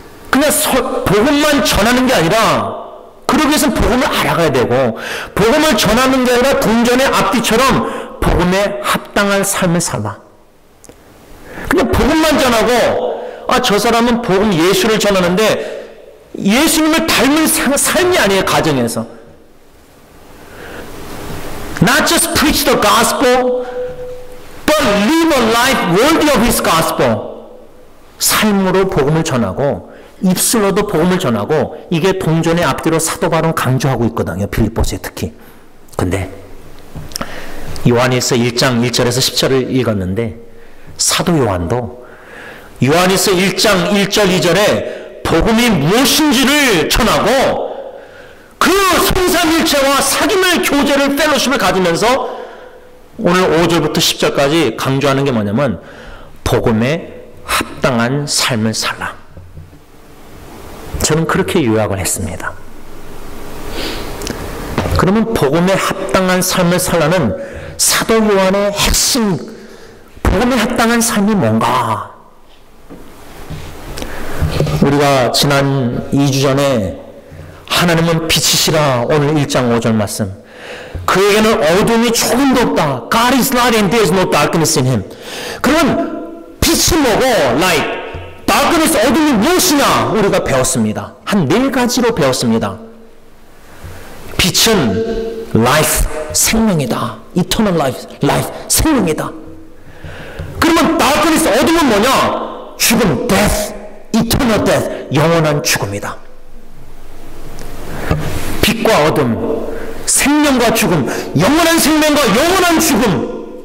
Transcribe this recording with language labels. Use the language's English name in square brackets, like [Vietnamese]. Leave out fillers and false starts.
[Korean] 그냥 복음만 전하는 게 아니라 그러기 위해서는 복음을 알아가야 되고 복음을 전하는 게 아니라 동전의 앞뒤처럼 복음에 합당한 삶을 살아. 그냥 복음만 전하고 저 사람은 복음 예수를 전하는데 예수님을 닮은 삶이 아니에요. 가정에서. [English] Not just preach the gospel, but live a life worthy of his gospel. [Korean] 삶으로 복음을 전하고 입술로도 복음을 전하고 이게 동전의 앞뒤로 사도 바울은 강조하고 있거든요. 빌립보서에 특히. 근데 요한일서 1장 1절에서 10절을 읽었는데 사도 요한도 요한일서 1장 1절 2절에 복음이 무엇인지를 전하고 그 성삼일체와 사귐을 교제를 펠로십을 가지면서 오늘 5절부터 10절까지 강조하는 게 뭐냐면 복음에 합당한 삶을 살라. 저는 그렇게 요약을 했습니다. 그러면 복음에 합당한 삶을 살라는 사도 요한의 핵심, 복음에 합당한 삶이 뭔가? 우리가 지난 2주 전에 하나님은 빛이시라 오늘 1장 5절 말씀. 그에게는 어둠이 조금도 없다. [English] God is light and there is no darkness in him. [Korean] 그럼 빛이 뭐고 light, darkness 어둠이 무엇이냐 우리가 배웠습니다. 한 4가지로 배웠습니다. 빛은 life, 생명이다. [English] eternal life, [Korean] 생명이다. 그러면 darkness 어둠은 뭐냐? 죽음, [English] death, eternal death, [Korean] 영원한 죽음이다. 빛과 어둠, 생명과 죽음, 영원한 생명과 영원한 죽음.